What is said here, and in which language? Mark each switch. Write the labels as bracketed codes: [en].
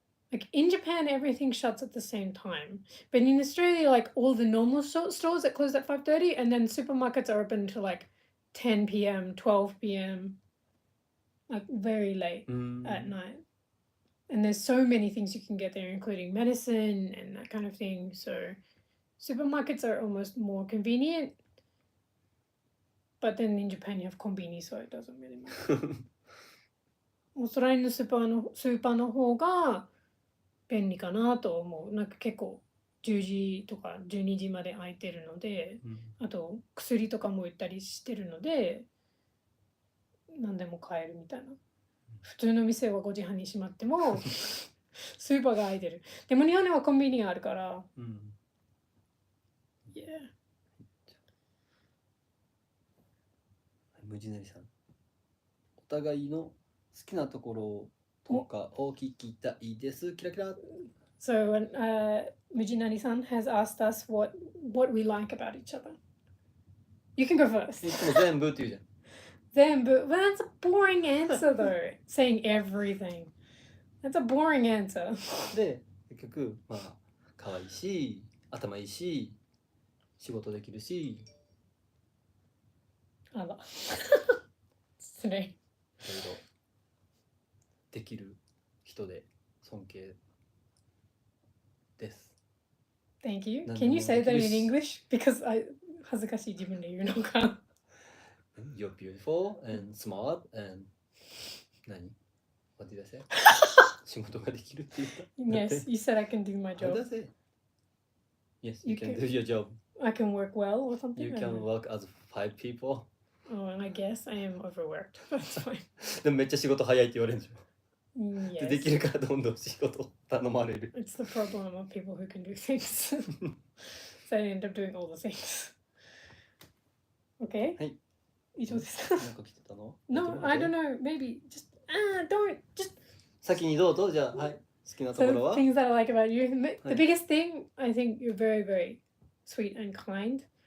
[en] Like in Japan, everything shuts at the same time. But in Australia, like all the normal stores that close at 5:30, and then supermarkets are open to like 10 p.m., 12 p.m., like very late at night. And there's so many things you can get there, including medicine and that kind of thing. So supermarkets are almost more convenient. But then in Japan, you have konbini, so it doesn't really matter. [ja] オーストラリアのスーパーの方が便利かなと思う。なんか結構10時とか12時まで空いてるので、あと薬とかも売ったりしてるので、何でも買えるみたいな。普通の店は5時半に閉まってもスーパーが空いてる。でも日本にはコンビニがあるから。 [en] Yeah. [ja] 無地なりさん、お互いの好きなところとかを聞きたいです。キラキラ。 [en] So, Mujinani-san has asked us what we like about each other. You can go first. [ja] いつも全部って言うじゃん。全部. [en] Well, that's a boring answer though. Saying everything. That's a boring answer. [ja] で、結局、まあ、可愛いし、頭いいし、仕事できるし。あら。失礼。いろいろできる人で尊敬です。 [en] Thank you. Can you say that in English? Because [ja] 恥ずかしい自分で言うのか。 [en] You're beautiful and smart and [ja] 何 [en] What did I say? [ja] 仕事ができるって言った。 [en] Yes, you said I can do my job. What did I say? Yes, you can do your job. I can work well or something. You can work as 5 people. Oh, and I guess I am overworked. That's fine. [ja] でもめっちゃ仕事早いって言われるんでしょ。 [en] Yes. [ja] できるからどんどん仕事を頼まれる。 [en] It's the problem of people who can do things. So I end up doing all the things. Okay? [ja] はい。以上です。なんか来てたの [en] No, I don't know. Maybe just don't just. [ja] 先にどうぞ。じゃあ、はい。好きなところは [en] So things that I like about you. The biggest thing, I think you're very, very sweet and kind.